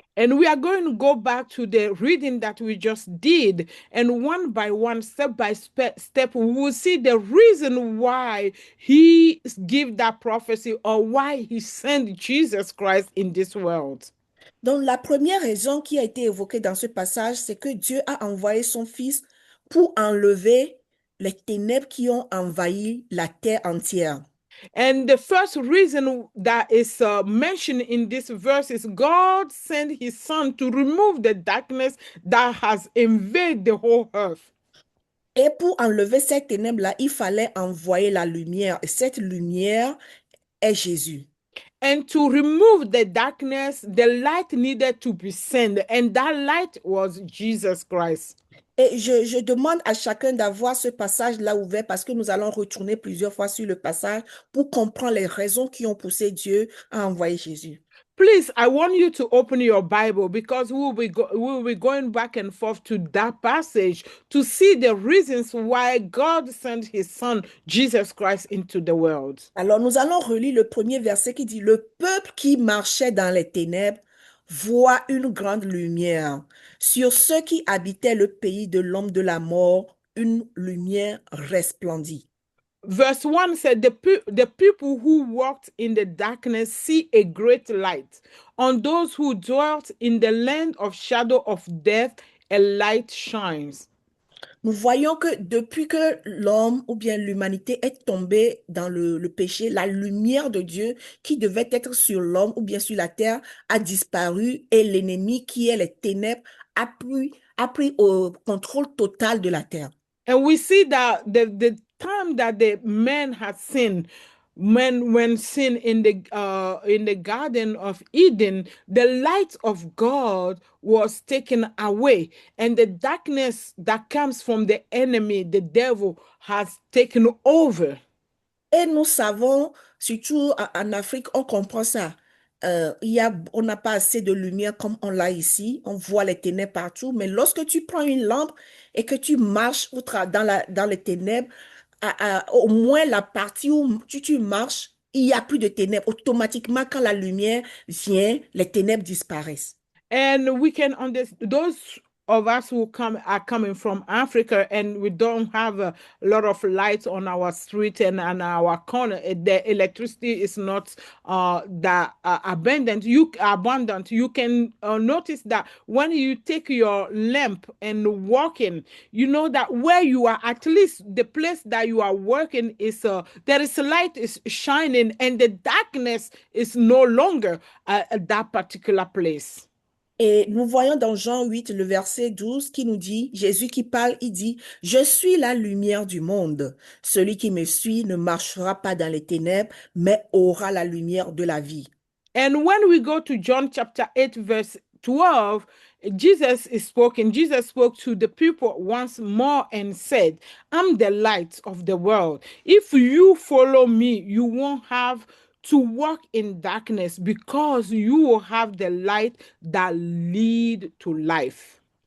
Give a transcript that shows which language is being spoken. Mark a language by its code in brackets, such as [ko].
[en] And we are going to go back to the reading that we just did. And one by one, step by step, we will see the reason why he gave that prophecy or why he sent Jesus Christ in this world. [fr] Donc, la première raison qui a été évoquée dans ce passage, c'est que Dieu a envoyé son Fils pour enlever les ténèbres qui ont envahi la terre entière. [en] And the first reason that is mentioned in this verse is God sent his son to remove the darkness that has invaded the whole earth. [fr] Et pour enlever cette ténèbre-là, il fallait envoyer la lumière. Et cette lumière est Jésus. [en] And to remove the darkness, the light needed to be sent. And that light was Jesus Christ. [fr] Et je demande à chacun d'avoir ce passage-là ouvert parce que nous allons retourner plusieurs fois sur le passage pour comprendre les raisons qui ont poussé Dieu à envoyer Jésus. [en] Please, I want you to open your Bible because we will be going back and forth to that passage to see the reasons why God sent his son, Jesus Christ, into the world. [fr] Alors, nous allons relire le premier verset qui dit, « Le peuple qui marchait dans les ténèbres voit une grande lumière. Sur ceux qui habitaient le pays de l'homme de la mort, une lumière resplendit. » [en] Verse 1 said, the people who walked in the darkness see a great light. On those who dwelt in the land of shadow of death, a light shines. [fr] Nous voyons que depuis que l'homme ou bien l'humanité est tombée dans le péché, la lumière de Dieu qui devait être sur l'homme ou bien sur la terre a disparu et l'ennemi qui est les ténèbres a pris au contrôle total de la terre. [en] And we see that the time that the man had sinned, when sin in the Garden of Eden, the light of God was taken away, and the darkness that comes from the enemy, the devil, has taken over. [fr] Et nous savons, surtout en Afrique, on comprend ça. On n'a pas assez de lumière comme on l'a ici. On voit les ténèbres partout. Mais lorsque tu prends une lampe et que tu marches dans les ténèbres, au moins la partie où tu marches, il n'y a plus de ténèbres. Automatiquement, quand la lumière vient, les ténèbres disparaissent. [en] And we can understand those of us who come are coming from Africa and we don't have a lot of lights on our street and our corner. The electricity is not that abundant. You can notice that when you take your lamp and walking, you know that where you are, at least the place that you are working is there is a light is shining and the darkness is no longer at that particular place. [fr] Et nous voyons dans Jean 8, le verset 12, qui nous dit, Jésus qui parle, il dit, je suis la lumière du monde. Celui qui me suit ne marchera pas dans les ténèbres, mais aura la lumière de la vie. [en] And when we go to John chapter 8, verse 12, Jesus is spoken. Jesus spoke to the people once more and said, I'm the light of the world. If you follow me, you won't have to walk in darkness because you will have the light that lead to life.